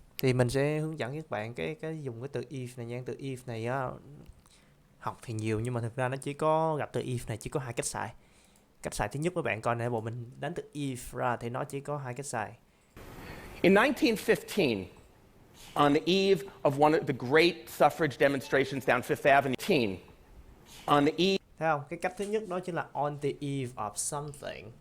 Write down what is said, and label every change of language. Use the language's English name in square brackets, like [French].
[Vietnamese] Thì mình sẽ hướng dẫn các bạn cái dùng cái từ if này nha. Từ if này á, học thì nhiều nhưng mà thực ra nó chỉ có gặp từ if này chỉ có hai cách xài. Cách xài thứ nhất mấy bạn coi nè, bộ mình đánh từ if ra thì nó chỉ có hai cách xài. [English] In 1915, on the eve of one of the great suffrage demonstrations down Fifth Avenue, on the eve [Vietnamese] Thấy không? Cái cách thứ nhất đó chính là [English] on the eve of something.